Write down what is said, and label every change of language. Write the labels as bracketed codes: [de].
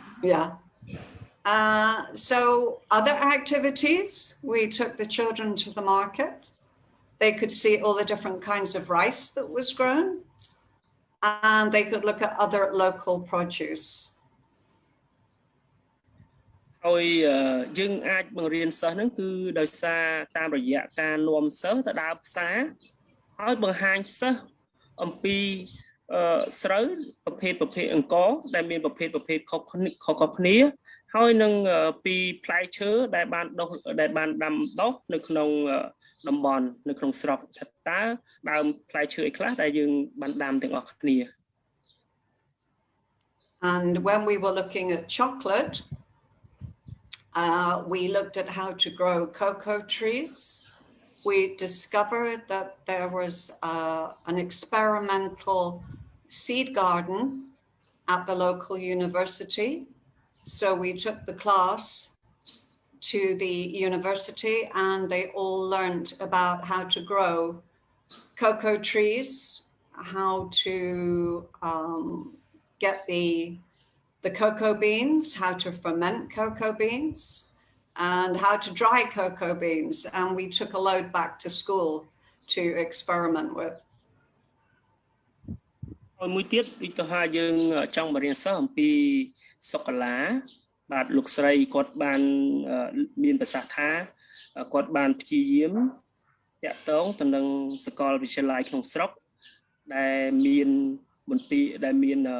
[en] Yeah. So other activities, we took the children to the market. They could see all the different kinds of rice that was grown, and they could look at other local produce. [km] ហើយយើងអាចបង្រៀនសិស្សហ្នឹងគឺដោយសារតាមរយៈការនាំសិស្សទៅដើរផ្សារហើយបង្ហាញសិស្សអំពីស្រូវប្រភេទអង្គរដែលមានប្រភេទខុសគ្នាហើយនឹងពីផ្លែឈើដែលបានដាំដុះនៅក្នុងតំបន់នៅក្នុងស្រុកថាតើដើមផ្លែឈើអីខ្លះដែលយើងបានដាំទាំងអស់គ្នា [en] And when we were looking at chocolate, we looked at how to grow cocoa trees. We discovered that there was an experimental seed garden at the local university. So we took the class to the university and they all learned about how to grow cocoa trees, how to get the cocoa beans, how to ferment cocoa beans, and how to dry cocoa beans. And we took a load back to school to experiment with. [km] មួយទៀតទីទៅថាយើងចង់បរៀនសិស្សអំពីសុកាឡាបាទលោកស្រីគាត់បានមានប្រសាសន៍ថាគាត់បានព្យាយាមតាក់ទងទៅនឹងសាកលវិទ្យាល័យក្នុងស្រុកដែលមានមន្ទីរដែលមាន